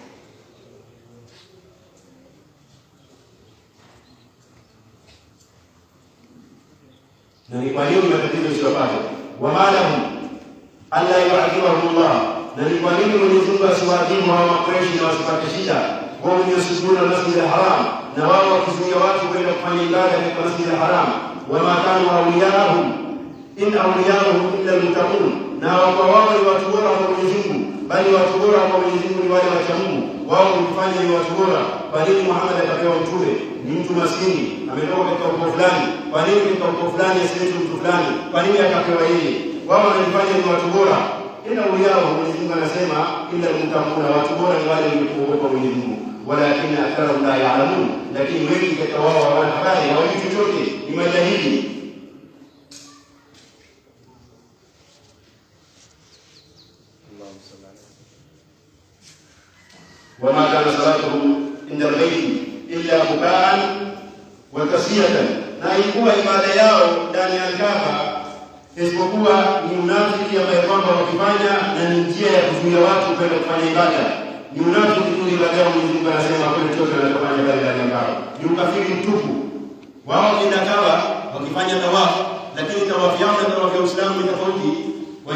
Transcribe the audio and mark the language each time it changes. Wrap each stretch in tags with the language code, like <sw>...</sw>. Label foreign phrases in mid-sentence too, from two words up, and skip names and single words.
<sw>Na ni kwa nini matatizo yasiyopata</sw> <ar>ومالهم ألا يعذبهم الله,</ar> <sw>na ni kwa nini Mwenyezi Mungu asiwaadhibu hao Quraysh na wasipate shida wao</sw> <ar>يصدون المسجد الحرام,</ar> <sw>na wao wakizuia watu kwenda kufanya ibada katika Masjid al-Haram,</sw> <ar>وما كانوا أولياءهم إن أولياؤهم إلا المتقون,</ar> <sw>na wao ni watu bora wa Mwenyezi Mungu bali watu bora kwa Mwenyezi Mungu ni wale wacha Mungu. Wao wakifanya ni watu bora. Kwa nini Muhammad akapewa mtume? Ni mtu maskini, ametoka katika ukoo fulani. Kwa nini katika ukoo fulani asiitwe mtu fulani? Kwa nini akapewa yeye? Wao wanafanya ni watu bora. Ila uyao Mwenyezi Mungu anasema</sw> <ar>إلا المتقون,</ar> <sw>watu bora ni wale wenye kuogopa Mwenyezi Mungu.</sw> <ar>ولكن أكثر لا يعلمون,</ar> <sw>lakini wengi katika wao hawana habari, hawajui chochote, ni majahili.</sw> <ar>وما كان صلاتهم عند البيت إلا بكاء وتصدية.</ar> <sw>Na ilikuwa ibada yao ndani ya Kaaba isipokuwa ni unafiki ambaye kwamba wakifanya na ni njia ya kuzuia watu kwenda kufanya ibada. Ni unafiki tu ibada yao. Mwenyezi Mungu anasema hakuna chochote wanachofanya ibada ndani ya Kaaba, ni ukafiri mtupu. Wao kwenda Kaaba wakifanya tawafu, lakini tawafu yao na tawafu ya Uislamu ni tofauti.</sw>